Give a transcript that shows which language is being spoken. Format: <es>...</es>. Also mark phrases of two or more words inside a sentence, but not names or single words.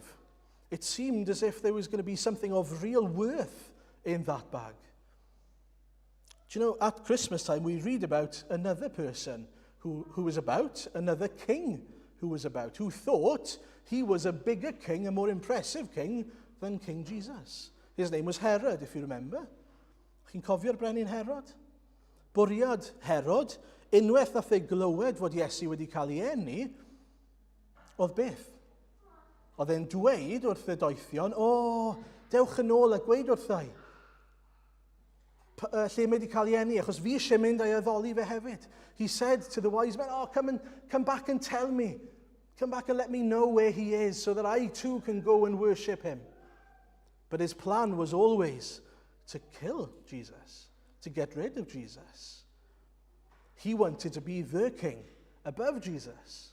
<en>It seemed as if there was going to be something of real worth in that bag. Do you know, at Christmas time, we read about another person who was about, another king who was about, who thought he was a bigger king, a more impressive king than King Jesus. His name was Herod, if you remember.</en> <cy>Chi'n cofio'r brenin Herod? Bwriad Herod, unwaith nath e glywed fod Iesu wedi cael ei eni, oedd beth? Oedd e'n dweud wrth y doethion, dewch yn ôl a gweud wrthai. Lle mae wedi cael ei eni, achos fi eisiau mynd a'i addoli fe hefyd.</cy> <en>He said to the wise men, come back and tell me. Come back and let me know where he is so that I too can go and worship him. But his plan was always to kill Jesus, to get rid of Jesus. He wanted to be the king above Jesus.</en>